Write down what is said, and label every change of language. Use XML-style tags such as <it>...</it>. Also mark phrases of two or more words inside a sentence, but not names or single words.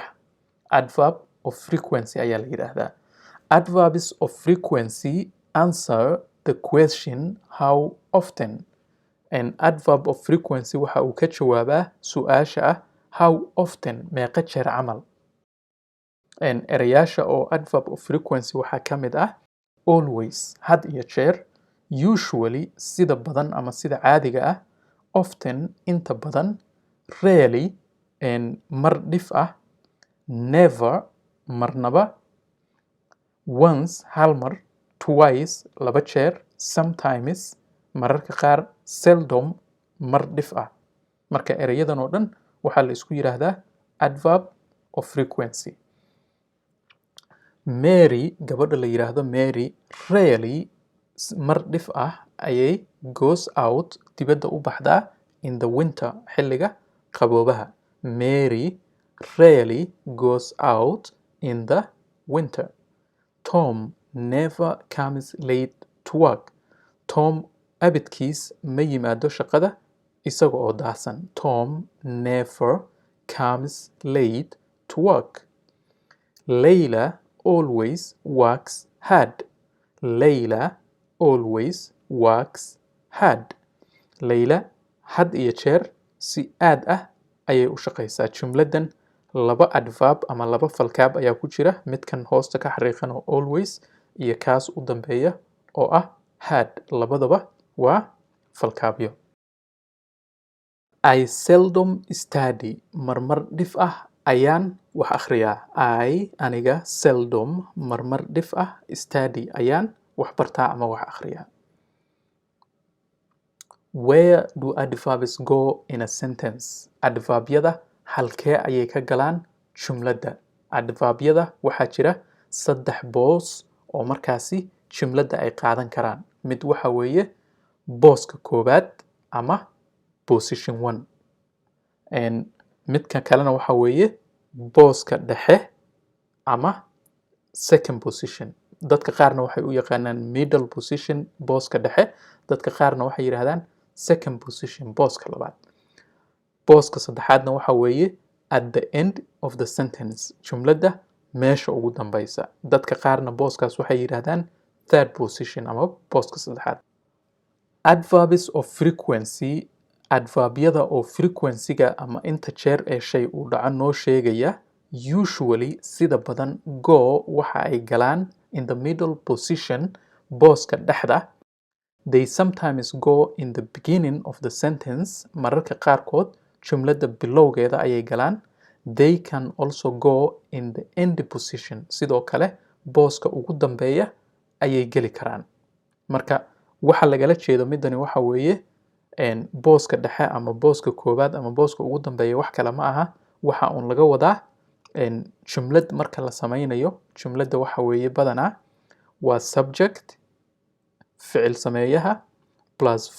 <en>Adverb of frequency</en> <so>ayaa la yiraahdaa.</so> <en>Adverbs of frequency answer the question how often. An adverb of frequency</en> <so>waxa uu ka jawaabaa su'aasha ah</so> <en>how often,</en> <so>meeqa jeer camal. Erayaasha oo adverb of frequency waxaa ka mid ah always, had iyo jeer, usually sida badan ama sida caadiga ah, often inta badan, rarely mar dhif ah, never marnaba, once hal mar, twice laba jeer, sometimes mararka qaar, seldom mar dhif ah. Marka erayadan oo dhan waxaa la isku yiraahdaa</so> <en>adverb of frequency.</en> <so>Mary, gabadha la yiraahdo Mary, rarely mar dhif ah ayay</so> <en>goes out</en> <so>dibadda u baxdaa</so> <en>in the winter,</en> <so>xilliga qaboobaha.</so> <en>Mary rarely goes out in the winter. Tom never comes late to work.</en> <so>Tom abidkiis ma yimaado shaqada isaga oo daahsan.</so> <en>Tom never comes late to work. Layla always works hard. Layla always works hard.</en> <so>Layla had iyo jeer si aad ah ayay u shaqaysaa. Jumladan 2 adverb ama 2 falkaab ayaa ku jira, midkan hoosta ka xariiqan oo always iyo kaas u dambeeya oo ah had. Labadaba waa falkaabyo.</so> <en>I seldom study.</en> <so>Marmar dhif ah ayaan wax akhriyaa. I aniga seldom marmar dhif ah study ayaan wax bartaa ama wax akhriyaa.</so> <en>Where do adverbs go in a sentence?</en> <so>Adverbyada halkee ayay ka galaan jumladda? Adverbyada waxaa jira 3 boos oo markaasi jumladda ay qaadan karaan. Mid waxa weeye booska koobaad ama position 1. Midka kalena waxa weeye booska dhexe ama</so> <en>second position.</en> <so>Dadka qaarna waxay u yaqaanaan</so> <en>middle position,</en> <so>booska dhexe. Dadka qaarna waxay yiraahdaan</so> <en>second position,</en> <so>booska labaad. booska saddexaadna waxa weeye</so> <en>at the end of the sentence</en> <so>jumladda meesha ugu dambaysa dadka qaarna booskaas waxay yidhaahdaan</so> <en>third position</en> <so>ama booska saddexaad</so> <en>adverbs of frequency</en> <so>adverbyada oo frequency-ga ama inta jeer ee shay uu dhaco noo sheegaya usually sida badan go waxa ay galaan</so> <en>in the middle position</en> <so>booska dhexda</so> <en>they sometimes go in the beginning of the sentence</en> <so>mararka qaarkood jumladda bilowgeeda ayay galaan</so> <en>they can also go in the end position</en> <so>sidoo kale booska ugu dambeeya ayay geli karaan marka waxa lagala jeedo midani waxa weeye booska dhexe ama booska koowaad ama booska ugu dambeeya wax kale ma aha waxa uun laga wadaa jumlad marka la sameynayo jumladda waxa weeye badanaa waa subject ficil sameeyaha plus</so>